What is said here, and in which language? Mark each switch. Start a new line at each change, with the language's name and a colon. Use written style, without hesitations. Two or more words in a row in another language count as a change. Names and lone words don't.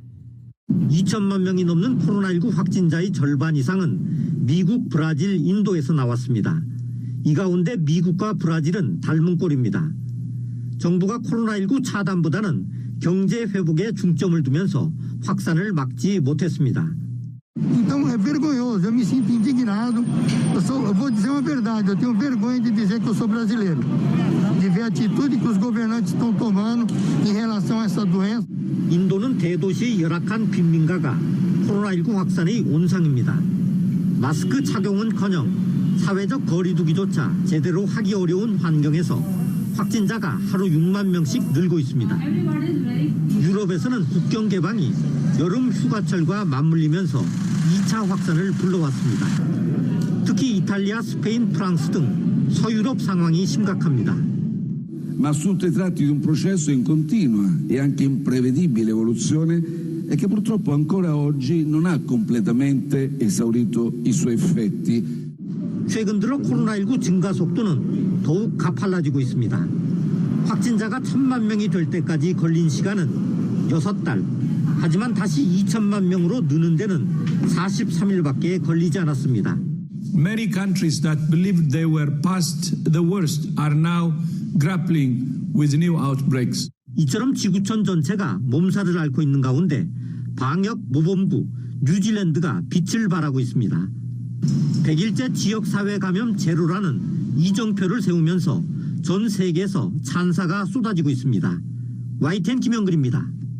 Korean: 2천만 명이 넘는 코로나19 확진자의 절반 이상은 미국, 브라질, 인도에서 나왔습니다. 이 가운데 미국과 브라질은 닮은 꼴입니다. 정부가 코로나19 차단보다는 경제 회복에 중점을 두면서 확산을 막지 못했습니다.
Portuguese: Então é vergonhoso, eu me sinto indignado. Eu vou dizer uma verdade, eu tenho vergonha de dizer que eu sou brasileiro, de ver a atitude que os governantes estão tomando em relação a essa doença.
Korean: 인도는 대도시 열악한 빈민가가 코로나19 확산의 온상입니다. 마스크 착용은커녕 사회적 거리 두기조차 제대로 하기 어려운 환경에서 확진자가 하루 6만 명씩 늘고 있습니다. 유럽에서는 국경 개방이 여름 휴가철과 맞물리면서 2차 확산을 불러왔습니다. 특히 이탈리아, 스페인, 프랑스 등 서유럽 상황이 심각합니다.
Italian: Ma assunto i tratti di un processo in continua e anche imprevedibile evoluzione e che purtroppo ancora oggi non ha completamente esaurito i suoi effetti.
Korean: 최근 들어 코로나19 증가 속도는 더욱 가팔라지고 있습니다. 확진자가 1,000만 명이 될 때까지 걸린 시간은 6달. 하지만 다시 2천만 명으로 느는 데는 43일밖에 걸리지 않았습니다.
English: Many countries that believed they were past the worst are now grappling with new outbreaks.
Korean: 이처럼 지구촌 전체가 몸살을 앓고 있는 가운데 방역 모범국 뉴질랜드가 빛을 발하고 있습니다. 100일째 지역사회 감염 제로라는 이정표를 세우면서 전 세계에서 찬사가 쏟아지고 있습니다. YTN 김영근입니다.